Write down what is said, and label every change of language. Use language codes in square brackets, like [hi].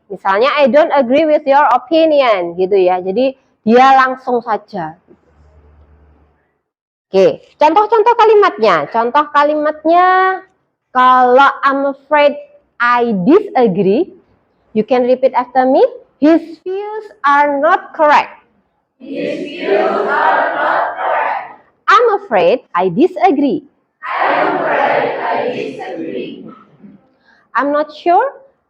[id] Misalnya [en] I don't agree with your opinion [id] gitu ya. Jadi dia langsung saja. Oke, contoh-contoh kalimatnya. Contoh kalimatnya kalau [en] I'm afraid I disagree, you can repeat after me. His views are not correct. His views are not correct. I'm afraid I disagree. I'm afraid I disagree. I'm not sure.